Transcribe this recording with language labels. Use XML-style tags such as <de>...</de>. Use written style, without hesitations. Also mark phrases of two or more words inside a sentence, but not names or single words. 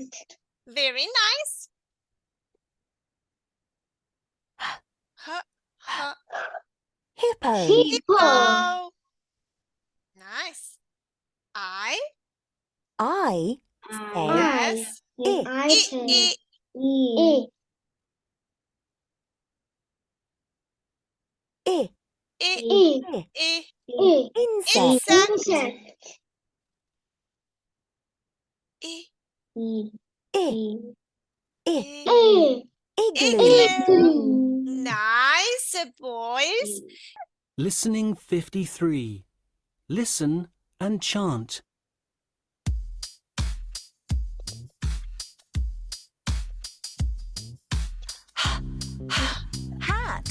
<en>Very nice. Hippo. Hippo. Nice. I I, says I. I I. E. I, I. E. I. E. insect. Insect. I. E. I, E. I, E. igloo. Igloo. Nice, boys. Listening 53. Listen and chant. Hat.</en>